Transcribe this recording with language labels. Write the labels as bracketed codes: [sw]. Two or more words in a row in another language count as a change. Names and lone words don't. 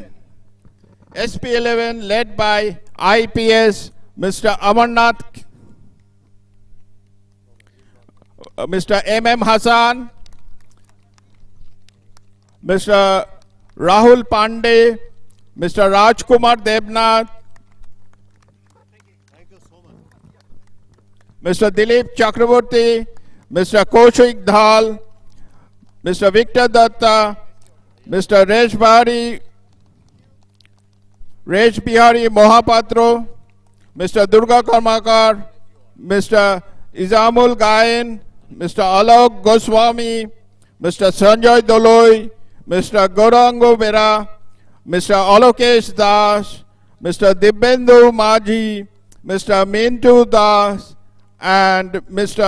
[en] SP11 led by IPS, Mr. Amarnath, Mr. M.M. Hassan, Mr. Rahul Pandey, Mr. Rajkumar Debnath, Mr. Dilip Chakraborty, Mr. Kaushik Dhal, Mr. Victor Datta, Mr. Resh Bihari Mohapatro, Mr. Durga Karmakar, Mr. Izamul Gayan, Mr. Alok Goswami, Mr. Sanjay Doloi, Mr. Gaurango Bera, Mr. Alokesh Das, Mr. Dibbendu Maji, Mr. Mintu Das, and Mr.